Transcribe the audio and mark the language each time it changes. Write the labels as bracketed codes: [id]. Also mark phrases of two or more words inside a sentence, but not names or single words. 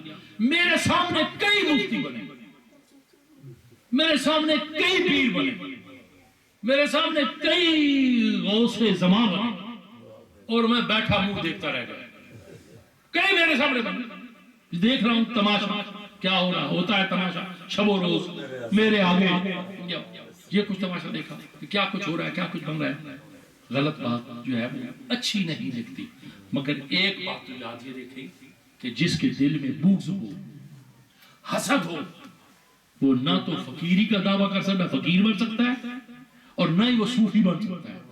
[ur] میرے سامنے کئی مفتی بنے, میرے سامنے کئی پیر بنے, میرے سامنے کئی غوث زمان بنے, اور میں بیٹھا منہ دیکھتا رہ گیا. کئی میرے سامنے بنے, دیکھ رہا ہوں تماشا کیا ہو رہا ہوتا ہے. تماشا شب و روز میرے آگے یہ کچھ تماشا دیکھا کہ کیا کچھ ہو رہا ہے, کیا کچھ بن رہا ہے. غلط بات جو ہے وہ اچھی نہیں لگتی. مگر ایک بات تو یاد یہ رکھیں کہ جس کے دل میں بغض ہو, حسد ہو, وہ نہ تو فقیری کا دعویٰ کر سکتا ہے, فقیر بن سکتا ہے, اور نہ ہی وہ صوفی بن سکتا ہے.